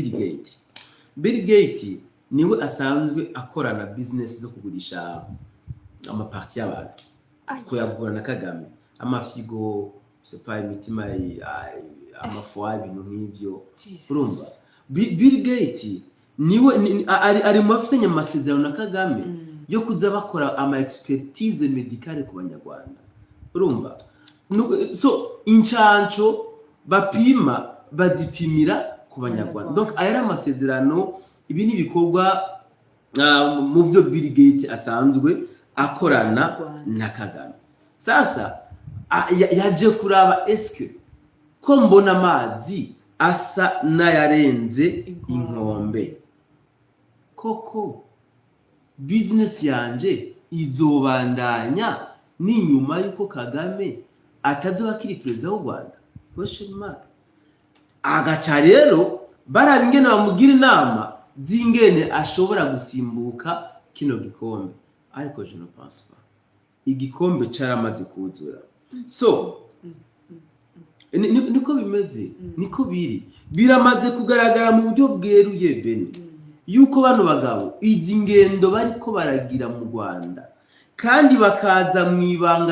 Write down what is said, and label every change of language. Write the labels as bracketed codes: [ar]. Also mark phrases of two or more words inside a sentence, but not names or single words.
[rn] Bill Gates niwe asanzwe akorana business zo kugurisha amaparti y'abantu ko yagurana Kagame amafigo sepa imitima amafuwa ibintu nk'ivyo urumva Bill Gates niwe ari mu afitanye amasezerano na Kagame yo kuza bakora ama [fr] expertise medicale [rn] ku banyarwanda urumva so inchancho bapima bazipimira ku banyarwanda donc ayari amasezerano ibi ni bikorwa mu byo Bill Gates asanzwe akorana na Kagame sasa yaje kuraba eske ko mbona amazi asa nayarenze inkombe koko business yanje izobandanya ni nyuma yuko Kagame atazoba kiri president w'u Rwanda [en] question mark [rn] agaca rero barabingene bamugira inama zingene ashobora gusimbuka kino gikombe ariko [fr] je ne pense pas [rn] igikombe caramaze kuzura so niko bimeze niko biramaze kugaragara mu buryo bweruye bene yuko bano bagabo izi ngendo bariko baragira mu Rwanda kandi bakaza mwibanga